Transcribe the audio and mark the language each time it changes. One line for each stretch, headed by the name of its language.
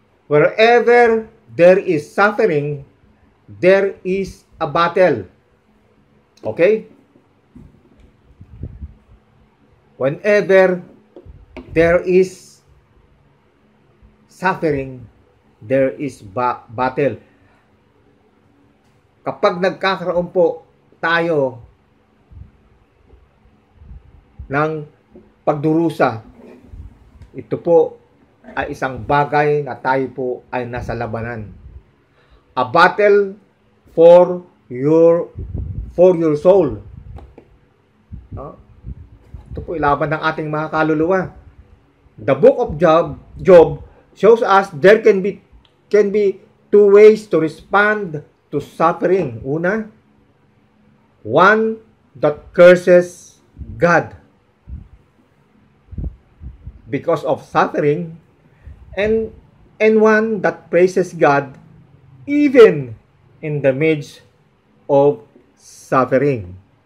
English: Wherever there is suffering, there is a battle. Okay? Whenever there is suffering, there is battle.
Filipino: Kapag nagkakaroon po tayo ng pagdurusa, ito po ay isang bagay na tayo po ay nasa labanan.
English: A battle for your soul. No?
Filipino: Ito po ilaban ng ating mga kaluluwa.
English: The book of Job shows us there can be two ways to respond to suffering. Una, one that curses God because of suffering, and one that praises God even in the midst of suffering.